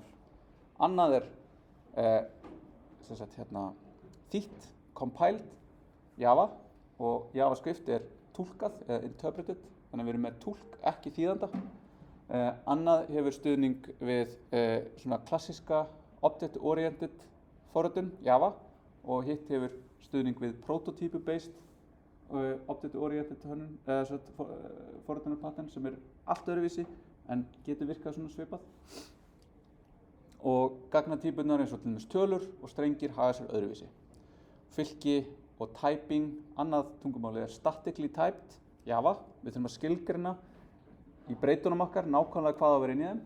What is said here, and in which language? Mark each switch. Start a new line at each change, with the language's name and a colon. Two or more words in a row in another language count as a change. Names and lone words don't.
Icelandic: Annað er þýtt, compiled Java, og JavaScript er túlkað eða interpreted, þannig að við erum með túlk, ekki þýðanda. Annað hefur stuðning við klassíska object-oriented forritun, Java, og hitt hefur stuðning við
English: prototype-based object-oriented
Icelandic: forritunarpattern sem er allt öðruvísi en getur virkað svona svipað. Og gagnatýpurnar eins og til dæmis tölur og strengir haga sér öðruvísi. Fylki og typing, annað tungumáli er
English: statically typed,
Icelandic: Java, við þurfum að skilgreina í breytunum okkar nákvæmlega hvað á að vera inn í þeim.